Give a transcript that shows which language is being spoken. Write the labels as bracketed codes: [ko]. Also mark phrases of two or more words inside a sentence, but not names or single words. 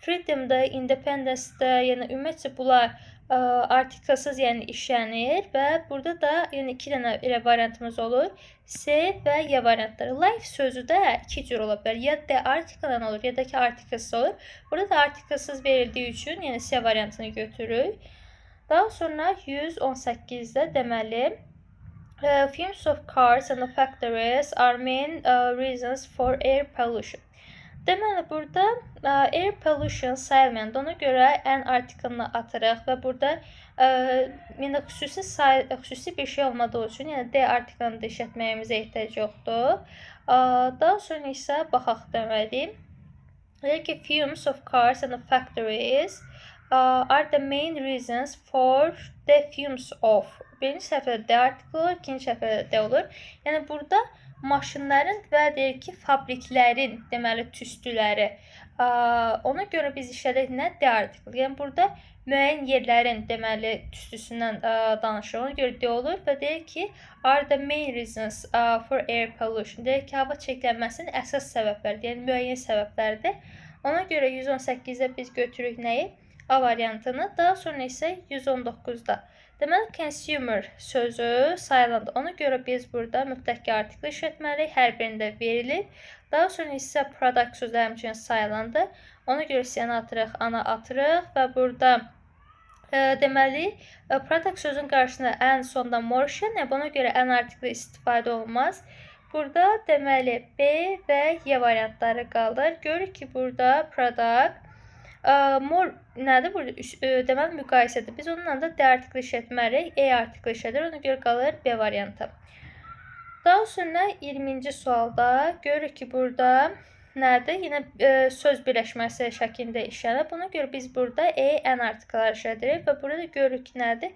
[az] Freedom-da, Independence-da, yəni ümumiyyətcə bunlar artiklsız, yəni işlənir və burada da yəni 2 dənə elə variantımız olur. S və Y variantları. Life sözü də 2 cür ola bilər. Ya D artikldan olur, ya da ki artiklsız olur. Burada da artiklsız verildiği üçün, yəni C variantını götürürük. Daha sonra 118-də deməli [en] fumes of cars and factories are main reasons for air pollution. [az] Deməli, burada [en] air pollution [az] sayılmayan, ona görə ən artiklını atırıq və burada yəni xüsusi bir şey olmadığı üçün, yəni D artiklını da işlətməyimizə ehtiyac yoxdur. Daha sonra isə baxaq deməli. Deyək ki, [en] fumes of cars and factories are the main reasons for the fumes of. [az] Birinci səhifədə D artikli olur, ikinci səhifədə D olur. Yəni, burada maşınların və deyir ki, fabriklərin deməli tüstüləri. Ona görə biz işlədik nə? D artikli. Yəni, burada müəyyən yerlərin deməli tüstüsündən danışır. Ona görə D olur və deyir ki, [en] are the main reasons for air pollution. [az] Deyir ki, hava çirklənməsinin əsas səbəbləridir, yəni müəyyən səbəblərdir. Ona görə 118-də biz götürürük nəyi? A variantını. Daha sonra isə 119-da. Deməli, consumer sözü sayılandır. Ona görə biz burada mütləq ki artikli işlətməliyik. Hər birində verilir. Daha sonra isə product sözü həmçinin sayılandır. Ona görə C-ni atırıq, A-nı atırıq və burada deməli, product sözün qarşısında ən sonda more işlənir. Buna görə ən artikli istifadə olmaz. Burada deməli B və Y variantları qalır. Görürük ki, burada [en] product more [az] nədir? Burada deməli müqayisədir. Biz onunla da D artikli işlətməliyik. E artikli işlədir. Ona görə qalır B variantı. Daha sonra 20-ci sualda görürük ki, burada nədir? Yenə söz birləşməsi şəklində işlənir. Buna görə biz burada E, N artiklları işlədirik və burada görürük ki, nədir?